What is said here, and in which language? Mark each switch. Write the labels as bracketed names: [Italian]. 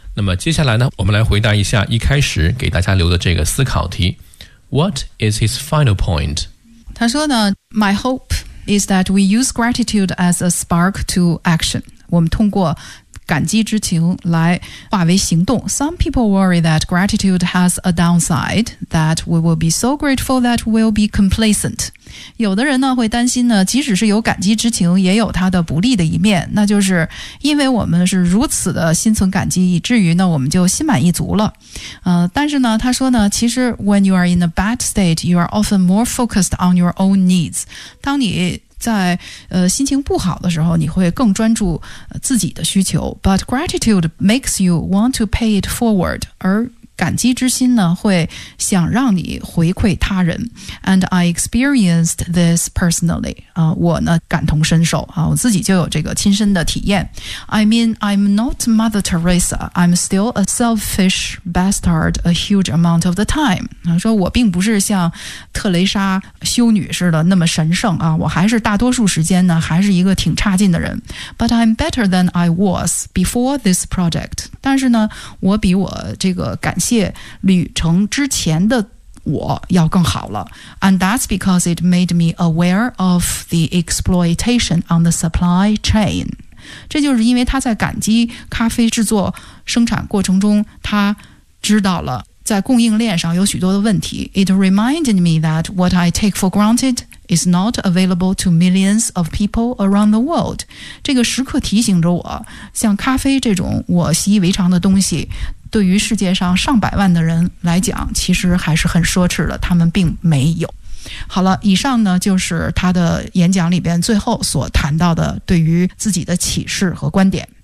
[Chinese] 那么接下来呢，我们来回答一下一开始给大家留的这个思考题。 [English] What is his final point? [Chinese] 他说呢 [English] My hope is that we use gratitude as a spark to action. [Chinese] 我们通过感激之情来化为行动。 [English] Some people worry that gratitude has a downside, that we will be so grateful that we'll be complacent. [Chinese] 有的人呢会担心呢，即使是有感激之情，也有它的不利的一面，那就是因为我们是如此的心存感激，以至于呢我们就心满意足了。但是呢他说呢，其实 [English] when you are in a bad state, you are often more focused on your own needs. [Chinese] 当你在心情不好的时候，你会更专注自己的需求。 [English] But gratitude makes you want to pay it forward. [Chinese] 而感激之心呢，会想让你回馈他人。 [English] And I experienced this personally. [Chinese] 我呢感同身受啊，我自己就有这个亲身的体验。 [English] I mean, I'm not Mother Teresa. I'm still a selfish bastard a huge amount of the time. [Chinese] 他说我并不是像特蕾莎修女似的那么神圣啊，我还是大多数时间呢还是一个挺差劲的人。 [English] But I'm better than I was before this project. [Chinese] 但是呢，我比我这个感谢旅程之前的我要更好了。 [English] And that's because it made me aware of the exploitation on the supply chain. [Chinese] 这就是因为他在感激咖啡制作生产过程中，他知道了在供应链上有许多的问题。 [English] It reminded me that what I take for granted is not available to millions of people around the world. [Chinese] 这个时刻提醒着我，像咖啡这种我习以为常的东西，对于世界上上百万的人来讲，其实还是很奢侈的，他们并没有。好了，以上呢就是他的演讲里边最后所谈到的对于自己的启示和观点。